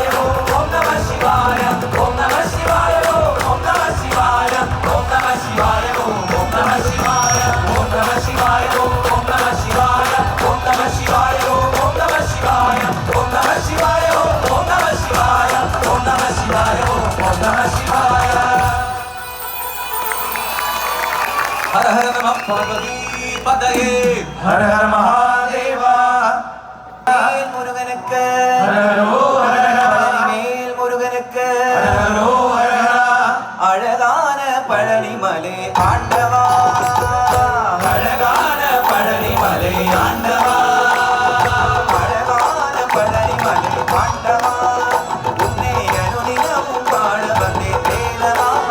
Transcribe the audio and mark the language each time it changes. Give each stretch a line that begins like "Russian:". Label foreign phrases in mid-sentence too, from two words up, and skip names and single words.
Malayalam: ഓം ഓം നമ ശിവായ ഓം നമ ശിവായ ഓം ഓം നമ ശിവായ ഓം നമ ശിവായ ഓം ഓം നമ ശിവായ ഓം നമ ശിവായ ഓം ഓം നമ ശിവായ ഓം നമ ശിവായ ഓം ഓം നമ ശിവായ ഓം നമ ശിവായ ഓം ഓം നമ ശിവായ ഓം നമ ശിവായ ഓം ഓം നമ ശിവായ ഹര ഹര നമഃ പാർവതീപതയേ ഹര ഹര മഹാദേവ മുരുകനുക്ക്
Tamil: மேல் முருகனுக்கு அழகான பழனிமலை ஆண்டவா அழகான பழனிமலை ஆண்டவா அழகான பழனிமலை ஆண்டவா உன்னை அனுதினமும் பாட வந்தே வேலவா